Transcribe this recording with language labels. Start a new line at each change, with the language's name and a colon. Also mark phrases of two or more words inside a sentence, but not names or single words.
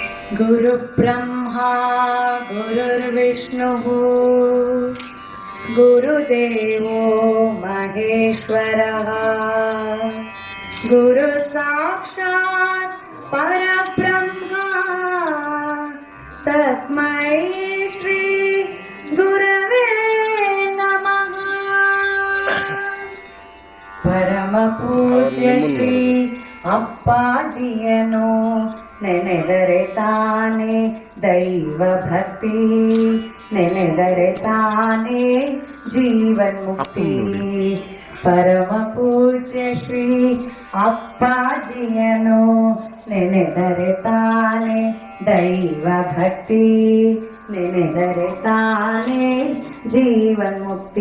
Sanskrit: गुरुब्रह्मा गुरुर्विष्णुः गुरुदेवो महेश्वरः गुरुसाक्षात् परब्रह्मा तस्मै श्री गुरवे नमः।
Kannada: ಪರಮ ಪೂಜ್ಯ ಶ್ರೀ ಅಪ್ಪಾಜಿಯನು ನೆನೆದರೆ ತಾನೇ ದೈವ ಭಕ್ತಿ, ನೆನೆದರೆ ತಾನೇ ಜೀವನ್ಮುಕ್ತಿ. ಪರಮ ಪೂಜ್ಯ ಶ್ರೀ ಅಪ್ಪಾಜಿಯನು ನೆನೆದರೆ ತಾನೇ ದೈವ ಭಕ್ತಿ, ನೆನೆದರೆ ತಾನೇ ಜೀವನ್ಮುಕ್ತಿ.